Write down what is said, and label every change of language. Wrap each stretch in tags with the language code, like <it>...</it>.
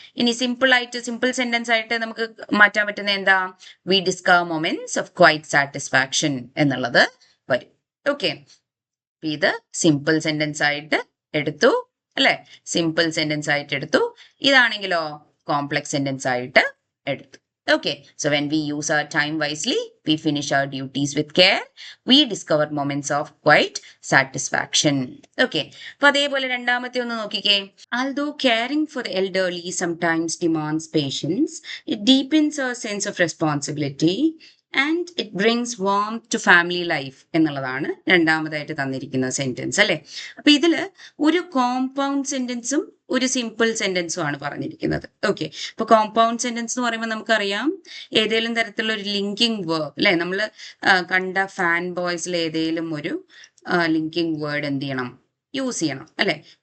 <ml>ഇനി simple sentence ആയിട്ട് നമുക്ക് മാറ്റാൻ പറ്റുന്ന എന്താ,</ml> <en>we discover moments of quiet satisfaction</en> <ml>എന്നുള്ളത് വരും. ഓക്കെ, ഇത് സിമ്പിൾ സെന്റൻസ് ആയിട്ട് എടുത്തു അല്ലെ, സിമ്പിൾ സെന്റൻസ് ആയിട്ട് എടുത്തു. ഇതാണെങ്കിലോ കോംപ്ലക്സ് സെന്റൻസ് ആയിട്ട് എടുത്തു.</ml> <en>Okay, so when we use our time wisely, we finish our duties with care, we discover moments of quiet satisfaction.</en> <ml>Okay, അപ്പൊ അതേപോലെ രണ്ടാമത്തെ ഒന്ന് നോക്കിക്കേ.</ml> <en>Although caring for the elderly sometimes demands patience, it deepens our sense of responsibility and it brings warmth to family life</en> <ml>എന്നുള്ളതാണ് രണ്ടാമതായിട്ട് തന്നിരിക്കുന്ന sentence അല്ലെ. അപ്പൊ ഇതില് ഒരു കോമ്പൗണ്ട് സെന്റൻസും ഒരു സിമ്പിൾ സെന്റൻസും ആണ് പറഞ്ഞിരിക്കുന്നത്. ഓക്കെ, ഇപ്പൊ കോമ്പൗണ്ട് സെന്റൻസ് എന്ന് പറയുമ്പോൾ നമുക്കറിയാം ഏതെങ്കിലും തരത്തിലുള്ള ഒരു ലിങ്കിങ് വേർഡ് അല്ലെ, നമ്മൾ കണ്ട ഫാൻ ബോയ്സിൽ ഏതെങ്കിലും ഒരു ലിങ്കിങ് വേർഡ് എന്ത് ചെയ്യണം, യൂസ് ചെയ്യണം അല്ലെ.</ml>